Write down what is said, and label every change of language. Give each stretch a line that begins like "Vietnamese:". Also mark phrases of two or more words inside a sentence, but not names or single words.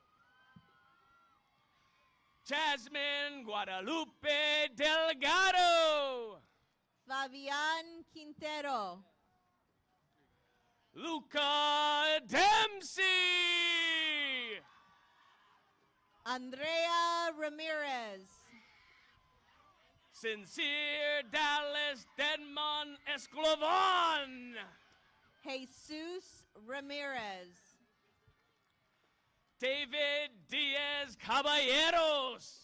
Spanish: Jasmine Guadalupe Delgado. Fabian Quintero. Luca Dempsey. Andrea Ramirez. Sincere Dallas Denman Esclavon. Jesus Ramirez. David Diaz Caballeros.